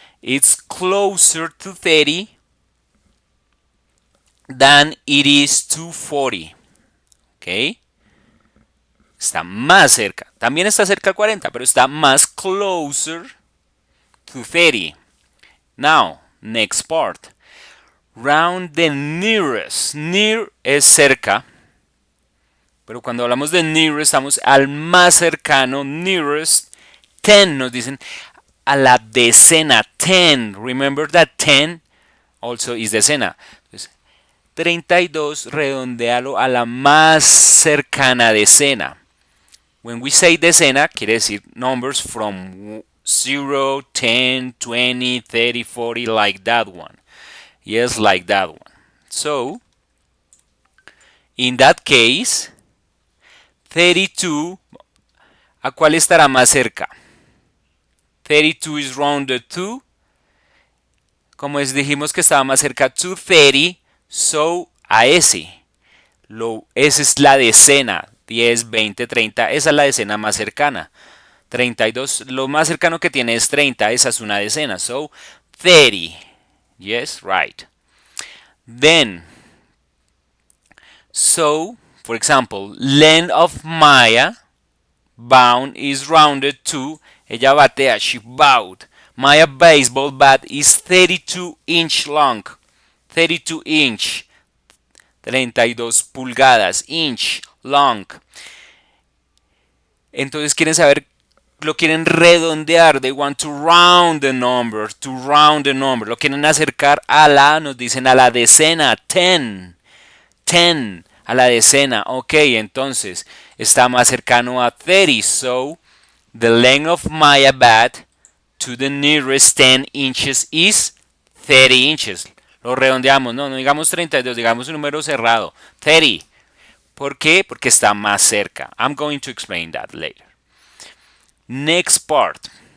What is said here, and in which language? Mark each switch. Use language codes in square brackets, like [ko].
[en] It's closer to 30 than it is to 40. [es] ¿Ok? Está más cerca. También está cerca al 40, pero está más [en] closer to 30. Now, next part. Round the nearest. [es] Near es cerca. Pero cuando hablamos de nearest, estamos al más cercano. Nearest. 10 nos dicen a la decena. 10. [en] Remember that 10 also is decena. [es] Entonces, 32, redondealo a la más cercana decena. [en] When we say decena, [es] quiere decir [en] numbers from 0, 10, 20, 30, 40, like that one. Yes, like that one. So, in that case, [es] 32, ¿a cuál estará más cerca? [en] 32 is rounded to, [es] como dijimos que estaba más cerca to 30, so a ese. Esa es la decena. 10, 20, 30, esa es la decena más cercana. 32, lo más cercano que tiene es 30, esa es una decena. [en] So, 30. Yes, right. Then, so, for example, length of Maya, bound is rounded to, [es] ella batea, [en] she bowed. Maya baseball bat is 32 inch long. 32 inch. 32 pulgadas, inch, long. [es] Entonces quieren saber, lo quieren redondear. [en] They want to round the number, to round the number. [es] Lo quieren acercar a la, nos dicen a la decena, 10. 10, a la decena. Ok, entonces está más cercano a 30. [en] So, the length of my bat to the nearest 10 inches is 30 inches. [es] Lo redondeamos, no digamos 32, digamos un número cerrado, 30. ¿Por qué? Porque está más cerca. [en] I'm going to explain that later. Next part.